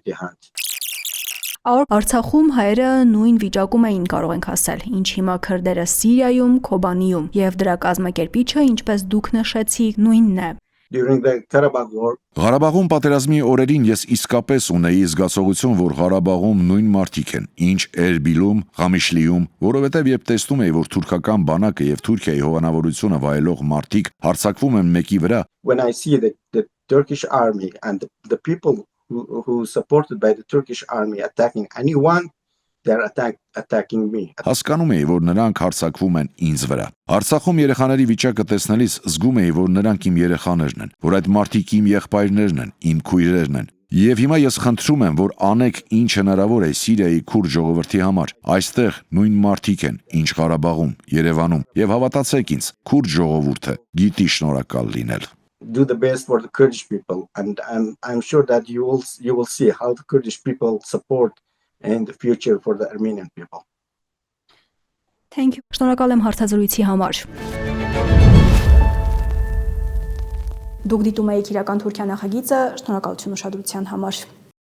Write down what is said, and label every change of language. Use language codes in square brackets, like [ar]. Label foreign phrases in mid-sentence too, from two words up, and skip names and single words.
[hy] Արցախում հայերը նույն վիճակում էին կարող ենք ասել, ինչ հիմա քրդերը Սիրիայում, Քոբանիում եւ դրա կազմակերպիչը, ինչպես դուք նշեցիք, նույնն է։ [en] During the Karabakh War, [hy] Ղարաբաղում պատերազմի օրերին ես իսկապես ունեի զգացողություն, որ Ղարաբաղում նույն մարդիկ են, ինչ Էրբիլում, Ղամիշլիում, որովհետև երբ տեսնում էի, որ թուրքական բանակը եւ Թուրքիայի հովանավորությունը վայելող մարդիկ հարձակվում են մեկի վրա, [en] when I see the Turkish army and the people who supported by the Turkish army attacking anyone, they're attacking me. [hy] Հասկանում էի, որ նրանք հարձակվում են ինձ վրա։ Արցախում երեխաների վիճակը տեսնելիս զգում էի, որ նրանք իմ երեխաներն են, որ այդ մարդիկ իմ եղբայրներն են, իմ քույրերն են։ Եվ հիմա ես խնդրում եմ, որ անեք ինչ հնարավոր է Սիրիայի քուրդ ժողովրդի համար։ Այստեղ նույն մարդիկ են, ինչ Ղարաբաղում, Երևանում, եւ հավատացեք ինձ, քուրդ ժողովուրդը գիտի շնորհակալ լինել։ [en] Do the best for the Kurdish people, and I'm sure that you will see how the Kurdish people support in the future for the Armenian people. Thank you. [hy] Շնորհակալ եմ հարցազրույցի համար։ Դուք դիտում եք իրական Թուրքիա նախագիծը, շնորհակալություն ուշադրության համար։